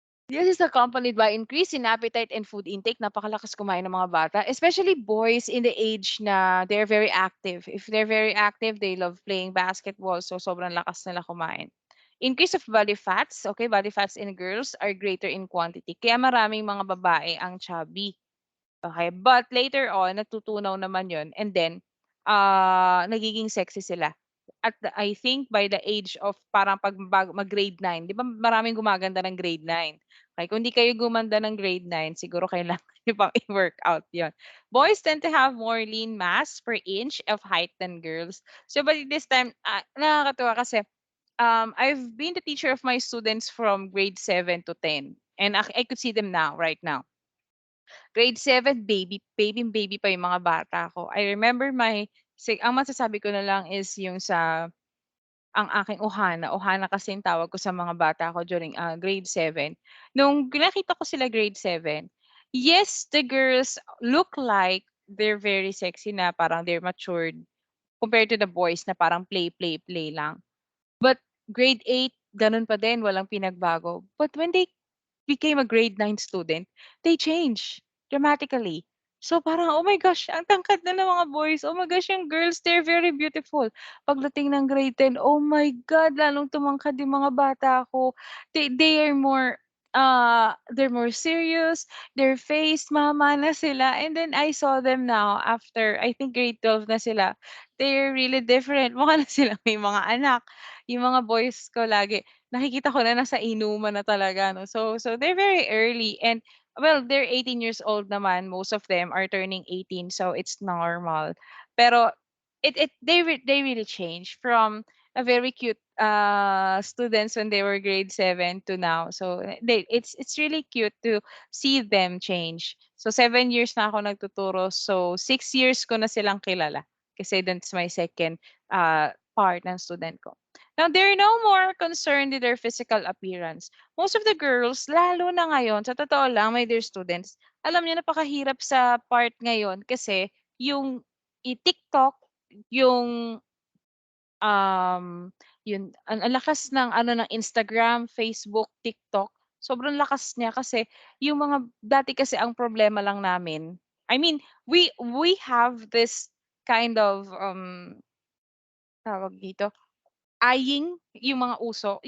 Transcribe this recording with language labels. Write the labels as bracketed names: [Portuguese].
[English] This is accompanied by increase in appetite and food intake. [Filipino] Napakalakas kumain ng mga bata, [English] especially boys in the age na they're very active. If they're very active, they love playing basketball, [Filipino] so sobrang lakas nila kumain. [English] Increase of body fats, okay, body fats in girls are greater in quantity. [Filipino] Kaya maraming mga babae ang chubby. Okay, but later on natutunaw naman 'yon and then, nagiging sexy sila. I think by the age of parang 'pag mag-grade 9, 'di ba maraming gumaganda ng grade 9. Okay, kung 'di kayo gumanda ng grade 9 siguro kailangan niyo pang i-workout 'yon. [English] Boys tend to have more lean mass per inch of height than girls. So by this time, [Filipino] nakakatuwa kasi, [English] I've been the teacher of my students from grade 7 to 10 and I could see them now, right now. [Filipino] Grade 7 baby pa yung mga bata ko. I remember ang masasabi ko na lang is yung sa ang aking ohana. Ohana kasi yung tawag ko sa mga bata ko during, grade 7. Nung nakita ko sila grade 7, [English] yes, the girls look like they're very sexy na parang they're matured compared to the boys na parang play lang. [Filipino] But grade 8 gano'n pa din, walang pinagbago. [English] But when they became a grade 9 student, they change dramatically. [Filipino] So parang, oh my gosh, ang tangkad na ng mga boys. [English] Oh my gosh, yung girls, they're very beautiful. [Filipino] Pagdating ng grade 10, [English] oh my God, [Filipino] lalong tumangkad yung mga bata ko. [English] They are more, they're more serious, their face mama na sila, and then I saw them now after I think grade 12 na sila. They're really different. [Filipino] Mukha na silang may mga anak. Yung mga boys ko lagi nakikita ko na nasa inuman na talaga 'no. [English] So they're very early, and well, they're 18 years old naman. Most of them are turning 18, so it's normal. Pero they really change from a very cute students when they were grade 7 to now. So it's really cute to see them change. [Filipino] So 7 years na ako nagtuturo. So 6 years ko na silang kilala kasi that's my second part ng student ko. [English] Now, they're no more concerned with their physical appearance. [Filipino] Most of the girls, lalo na ngayon, sa totoo lang, [English] my dear students, [Filipino] alam niyo napakahirap sa part ngayon kasi yung TikTok, yung ang lakas ng ano ng Instagram, Facebook, TikTok, sobrang lakas niya kasi yung mga dati kasi ang problema lang namin, I mean, we have this kind of, tawag dito, eyeing yung mga uso.